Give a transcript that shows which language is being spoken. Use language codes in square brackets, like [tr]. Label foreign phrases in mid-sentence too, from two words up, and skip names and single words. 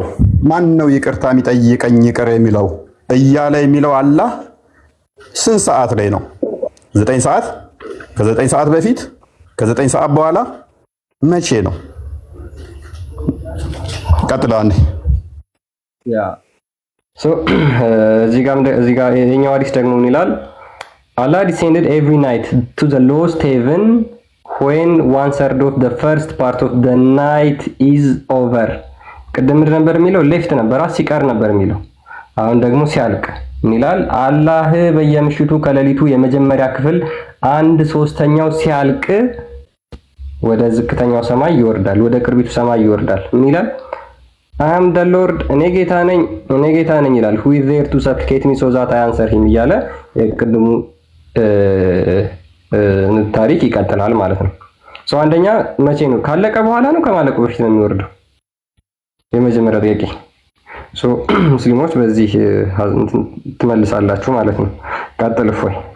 [am] ማን ነው ይቅርታ የሚጠይቀኝ ይቅር የሚለው እያለ የሚለው አላህ ስንት ሰዓት ላይ ነው? 9 ሰዓት? ከ9 ሰዓት በፊት? ከ9 ሰዓት በኋላ? መቼ ነው? ቀጥላን ያ እዚህ ጋር የኛው ሐዲስ ደግሞ ምን ይላል? [en] Allah descended every night to the lowest heaven when 1/3 of the first part of the night is over [am] ቅድም ነበር የሚለው ሌፍት ነበር ሲቀር ነበር የሚለው አሁን ደግሞ ሲያልቅ ምን ይላል? አላህ በየምሽቱ ከሌሊቱ የመጀመሪያ ክፍል 1/3 ሲያልቅ ወደ ዝቅተኛው ሰማይ ይወርዳል፣ ወደ ቅርቢቱ ሰማይ ይወርዳል። ምን ይላል? [en] I am the Lord [am] እኔ ጌታ ነኝ ይላል። [en] who is there to supplicate me so that I answer him [am] እያለ የቅድሙ ታሪክ ይቀጥላል ማለት ነው። አንደኛ መቼ ነው? ካለቀ በኋላ ነው ከማለቁ በፊት ነው የሚወርደው? የመጀመሪያው ጥያቄ። ሙስሊሞች በዚህ ትመልሳላችሁ ማለት ነው። ቀጥል እፎይ።